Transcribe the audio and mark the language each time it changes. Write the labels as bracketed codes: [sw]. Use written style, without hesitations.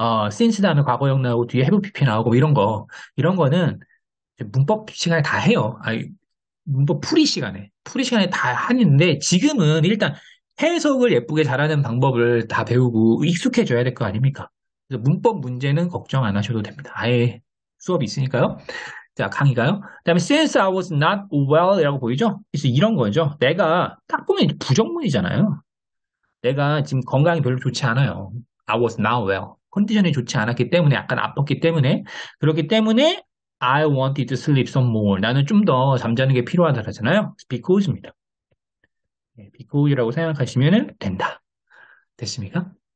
[ko] since 다음에 과거형 나오고 뒤에 have pp 나오고 뭐 이런 거는 문법 시간에 다 해요. 문법 풀이 시간에 다 하는데 지금은 일단 해석을 예쁘게 잘하는 방법을 다 배우고 익숙해져야 될 거 아닙니까? 그래서 문법 문제는 걱정 안 하셔도 됩니다. 아예 수업이 있으니까요. 자, 강의가요. 그다음에 [en] since I was not well [ko] 이라고 보이죠? 그래서 이런 거죠. 내가 딱 보면 이제 부정문이잖아요. 내가 지금 건강이 별로 좋지 않아요. [en] I was not well. [ko] 컨디션이 좋지 않았기 때문에 약간 아팠기 때문에 그렇기 때문에 [en] I wanted to sleep some more. [ko] 나는 좀 더 잠자는 게 필요하다잖아요. because입니다. because라고 생각하시면 된다. 됐습니까?